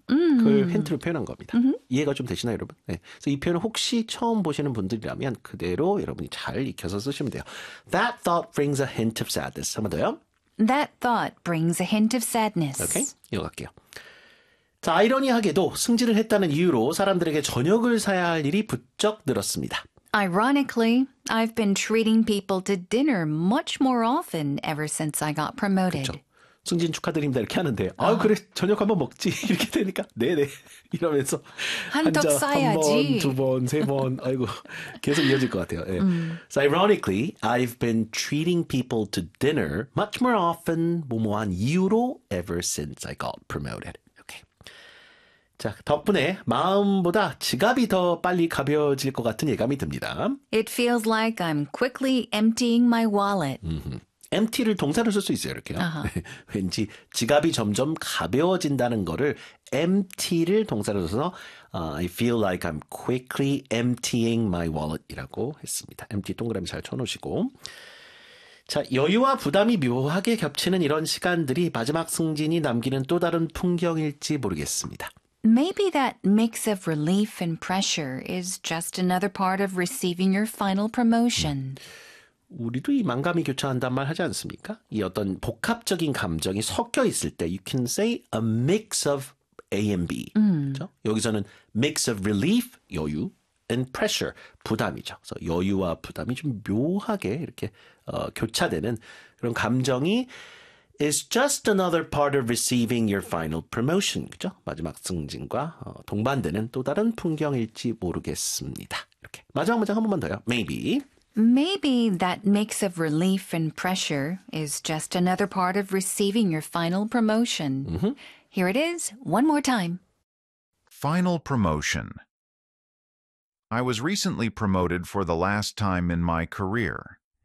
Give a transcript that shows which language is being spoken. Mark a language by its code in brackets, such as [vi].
[ko] 그 힌트를 표현한 겁니다. 이해가 좀 되시나요, 여러분? 네. 그래서 이 표현을 혹시 처음 보시는 분들이라면 그대로 여러분이 잘 익혀서 쓰시면 돼요. [en] That thought brings a hint of sadness. [ko] 한번 더요. [en] That thought brings a hint of sadness. [ko] 오케이. 이거 갈게요. 자, 아이러니하게도 승진을 했다는 이유로 사람들에게 저녁을 사야 할 일이 부쩍 늘었습니다. [en] Ironically, I've been treating people to dinner much more often ever since I got promoted. [ko] 그렇죠. 승진 축하드립니다 이렇게 하는데 아 그래 저녁 한번 먹지 이렇게 되니까 네네 이러면서 한턱 앉아 한 번, 쌓아야지. 두 번, 세 번, 아이고 계속 이어질 것 같아요. 네. [en] So ironically, I've been treating people to dinner much more often [ko] 뭐뭐한 이유로 [en] ever since I got promoted. [ko] 자, 덕분에 마음보다 지갑이 더 빨리 가벼워질 것 같은 예감이 듭니다. [en] It feels like I'm quickly emptying my wallet. [ko] Empty를 동사로 쓸 수 있어요, 이렇게요. 왠지 지갑이 점점 가벼워진다는 거를 empty를 동사로 써서 [en] I feel like I'm quickly emptying my wallet [ko] 이라고 했습니다. Empty 동그라미 잘 쳐놓으시고. 자, 여유와 부담이 묘하게 겹치는 이런 시간들이 마지막 승진이 남기는 또 다른 풍경일지 모르겠습니다. [en] Maybe that mix of relief and pressure is just another part of receiving your final promotion. [ko] 우리도 이 만감이 교차한단 말 하지 않습니까? 이 어떤 복합적인 감정이 섞여 있을 때 [en] you can say a mix of A and B. [ko] 그렇죠? 여기서는 [en] mix of relief, 여유, and pressure, [ko] 부담이죠. 그래서 여유와 부담이 좀 묘하게 이렇게 교차되는 그런 감정이 [en] is just another part of receiving your final promotion. [ko] 그렇죠? 마지막 승진과 동반되는 또 다른 풍경일지 모르겠습니다. 이렇게 마지막 문장 한 번만 더요. [en] Maybe. Maybe that mix of relief and pressure is just another part of receiving your final promotion. Here it is, one more time. Final promotion. I was recently promoted for the last time in my career.